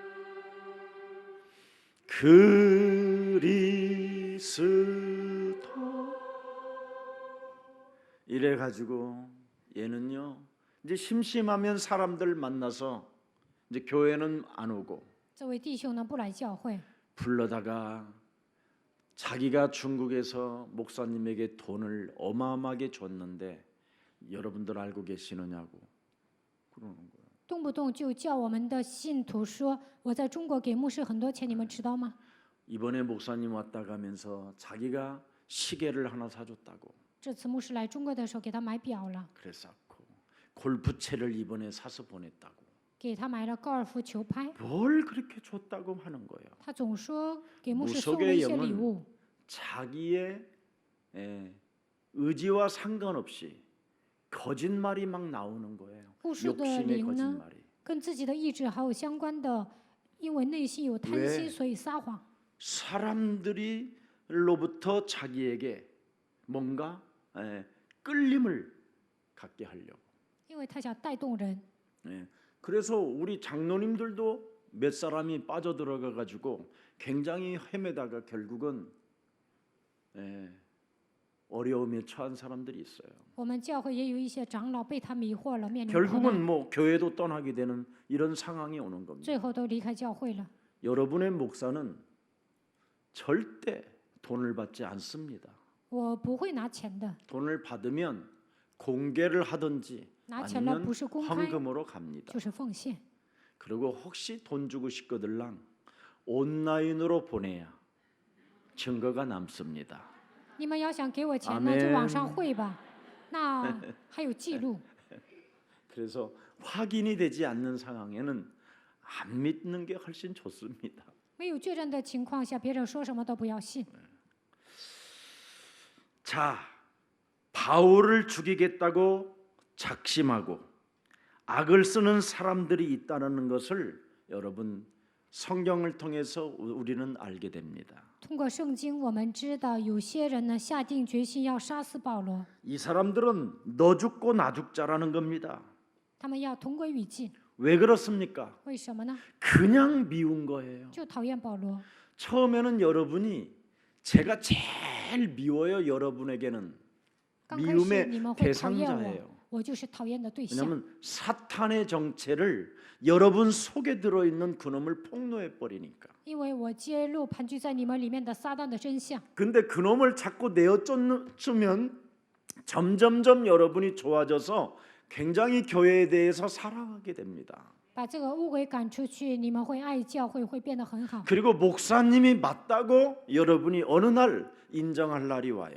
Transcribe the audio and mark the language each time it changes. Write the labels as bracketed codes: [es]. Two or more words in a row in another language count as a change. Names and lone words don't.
[ko] 그리스도. 이래 가지고 얘는요, 이제 심심하면 사람들 만나서 이제 교회는 안 오고 [zh] 这位弟兄呢不来教会， [ko] 불러다가 자기가 중국에서 목사님에게 돈을 어마어마하게 줬는데 여러분들 알고 계시느냐고 그러는 거예요. [zh] 动不动就叫我们的信徒说：“我在中国给牧师很多钱，你们知道吗 [ko] 이번에 목사님 왔다 가면서 자기가 시계를 하나 사줬다고 ？” [zh] 这次牧师来中国的时候，给他买表了， [ko] 그랬었고 골프채를 이번에 사서 보냈다고 [zh] 给他买了高尔夫球拍。 [ko] 뭘 그렇게 줬다고 하는 거예요. [zh] 他总说给牧师送了 [ko] 무속의 [zh] 一些礼 [ko] 영은 [zh] 物， [ko] 자기의 의지와 상관없이 거짓말이 막 나오는 거예요. [zh] 巫术的 [ko] 욕심의 [zh] 灵呢， [ko] 거짓말이. [zh] 跟自己的意志还有相关的，因为内心有贪 [ko] 왜 [zh] 心，所以撒谎。 [ko] 사람들로부터 자기에게 뭔가 끌림을 갖게 하려고. [zh] 因为他想带动人， [ko] 그래서 우리 장로님들도 몇 사람이 빠져들어가 가지고 굉장히 헤매다가 결국은 어려움에 처한 사람들이 있어요. [zh] 我们教会也有一些长老被他迷惑了，面临苦 [ko] 결국은 [zh] 难， [ko] 뭐 교회도 떠나게 되는 이런 상황이 오는 겁니다. [zh] 最后都离开教会了。 [ko] 여러분의 목사는 절대 돈을 받지 않습니다. [zh] 我不会拿钱的， [ko] 돈을 받으면 공개를 하든지 [zh] 拿钱了 [ko] 아니면 [zh] 不是公开， [ko] 헌금으로 갑니다. [zh] 就是奉献。 [ko] 그리고 혹시 돈 주고 싶거들랑 온라인으로 보내야 증거가 남습니다. [zh] 你们要想给我钱呢， [ko] 아멘 [zh] 就网上汇吧，那还有记录。 [ko] 그래서 확인이 되지 않는 상황에는 안 믿는 게 훨씬 좋습니다. [zh] 没有确认的情况下，别人说什么都不要信。 [ko] 자, 바울을 죽이겠다고 작심하고 악을 쓰는 사람들이 있다는 것을 여러분 성경을 통해서 우리는 알게 됩니다. [zh] 通过圣经，我们知道有些人呢下定决心要杀死保罗， [ko] 이 사람들은 너 죽고 나 죽자라는 겁니다. [zh] 他们要同归于尽。 [ko] 왜 그렇습니까? [zh] 为什么呢？ [ko] 그냥 미운 거예요. [zh] 就讨厌保罗。 [ko] 처음에는 여러분이 제가 제일 미워요. 여러분에게는 [zh] 刚开始 [ko] 미움의 [zh] 你们会讨厌 [ko] 대상자예요. [zh] 我，我就是讨厌的对象。 [ko] 왜냐하면 사탄의 정체를 여러분 속에 들어있는 그놈을 폭로해 버리니까. [zh] 因为我揭露盘踞在你们里面的撒旦的真相。 [ko] 근데 그놈을 자꾸 내어쫓으면 점점점 여러분이 좋아져서 굉장히 교회에 대해서 사랑하게 됩니다. [zh] 把这个污鬼赶出去，你们会爱教会，会变得很好。 [ko] 그리고 목사님이 맞다고 여러분이 어느 날 인정할 날이 와요.